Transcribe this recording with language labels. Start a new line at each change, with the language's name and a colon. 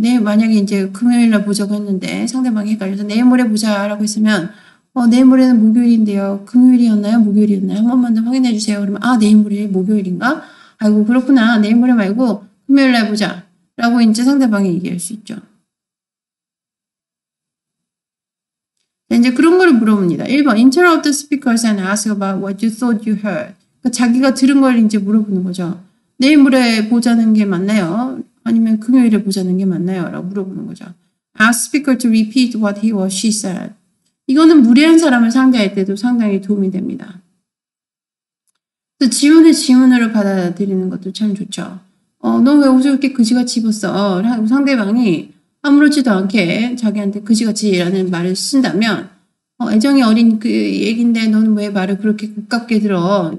Korean: 내일 만약에 이제 금요일날 보자고 했는데 상대방이 헷갈려서 내일 모레 보자라고 했으면 내일 모레는 목요일인데요. 금요일이었나요? 목요일이었나요? 한 번만 더 확인해 주세요. 그러면 내일 모레 목요일인가? 아이고 그렇구나. 내일 모레 말고 금요일날 보자 라고 이제 상대방이 얘기할 수 있죠. 이제 그런 거를 물어봅니다.
English: 1번 interrupt the speakers and ask about what you thought you heard.
Korean: 그러니까 자기가 들은 걸 이제 물어보는 거죠. 내일 모레 보자는 게 맞나요? 아니면 금요일에 보자는 게 맞나요? 라고 물어보는 거죠.
English: Ask speaker to repeat what he or she said.
Korean: 이거는 무례한 사람을 상대할 때도 상당히 도움이 됩니다. 지문을 지문으로 받아들이는 것도 참 좋죠. 너 왜 옷을 이렇게 그지같이 입었어? 라고 상대방이 아무렇지도 않게 자기한테 그지같이라는 말을 쓴다면 애정이 어린 그 얘긴데 너는 왜 말을 그렇게 가깝게 들어?